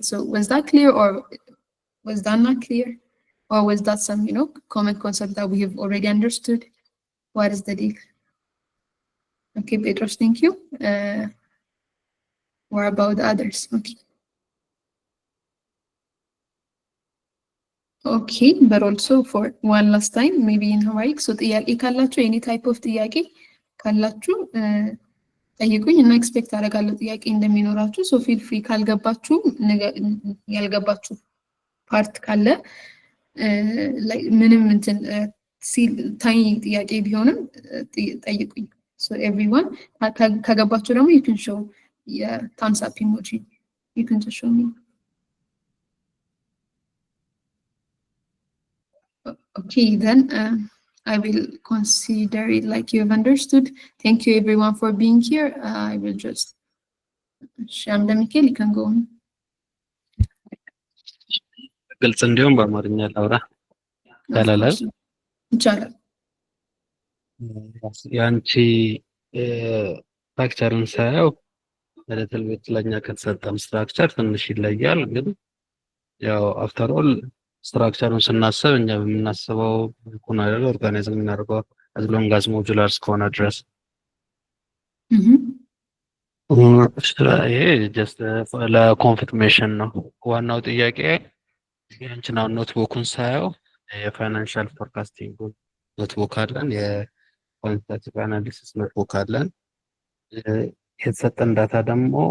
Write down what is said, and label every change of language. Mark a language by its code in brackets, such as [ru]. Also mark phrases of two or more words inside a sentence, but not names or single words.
[en] So was that clear, or was that not clear? Or was that some, common concept that we have already understood? What is the deal? Okay, Petros, thank you. What about the others? Okay. Okay, but also for one last time, maybe in Hawaii. [am] So ጥያቄ ካላችሁ [en] any type of [am] ጥያቄ ካላችሁ ጠይቁኝ እና ኤክስፔክት አደርጋለሁ ጥያቄ እንደሚኖራችሁ። [en] so feel free [am] ካልገባችሁ ያልገባችሁ ፓርት ካለ ምንም እንትን ታይኒ ጥያቄ ቢሆንም ጠይቁኝ። [en] so everyone [am] ከገባችሁ ደግሞ [en] you can show thumbs up emoji. You can just show me. Okay, then I will consider it like you have understood. Thank you everyone for being here. I will just Shamda Mikhail, you can go on. [am] ግልጽ እንዲሁም በአማርኛ ላውራ ይቻላል? ይቻላል። ያንቺ ስትራክቸርን ሳየው ለትልቅ ለኛ ከተሰጠን ስትራክቸር ትንሽ ይለያል፣ ግን ያው [en] after all [am] ስትራክቸሩን ስናስብ እኛ በምናስበው ሁን አይደል ኦርጋናይዝ የምናደርገው [en] as long as modular [am] እስከሆነ ድረስ። ይሄ ጀስት ለኮንፊርሜሽን ነው። ዋናው ጥያቄ ያንቺን ኖትቡኩን ሳየው የፋይናንሻል [en] forecasting notebook [am] አለን፣ የኳንቲቴቲቭ [en] analysis notebook [am] አለን። የተሰጠን ዳታ ደግሞ